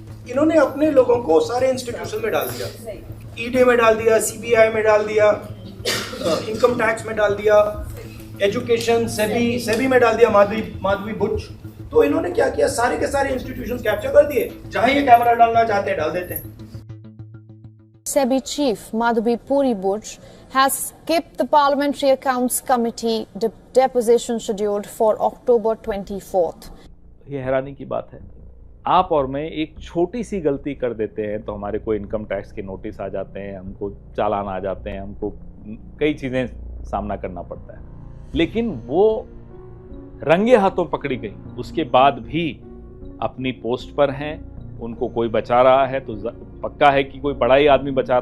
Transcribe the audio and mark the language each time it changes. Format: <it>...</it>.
<hi>इन्होंने अपने लोगों को सारे इंस्टीट्यूशन में डाल दिया, ईडी में डाल दिया, सीबीआई में डाल दिया, इनकम टैक्स में डाल दिया, एजुकेशन सेबी में डाल दिया, माधवी बुच। तो इन्होंने क्या किया, सारे के सारे इंस्टीट्यूशन कैप्चर कर दिए, जहां ये कैमरा डालना चाहते हैं डाल देते हैं।</hi> <en>SEBI chief Madhuri Puri Buch has skipped the Parliamentary Accounts Committee deposition scheduled for October 24th.</en> <hi>ये हैरानी की बात है, आप और मैं एक छोटी सी गलती कर देते हैं तो हमारे को इनकम टैक्स के नोटिस आ जाते हैं, हमको चालान आ जाते हैं, हमको कई चीज़ें सामना करना पड़ता है, लेकिन वो रंगे हाथों पकड़ी गई, उसके बाद भी अपनी पोस्ट पर हैं, उनको कोई बचा रहा है तो पक्का है कि कोई बड़ा ही आदमी बचा रहा होगा। अब वो बड़ा आदमी कौन है,</hi>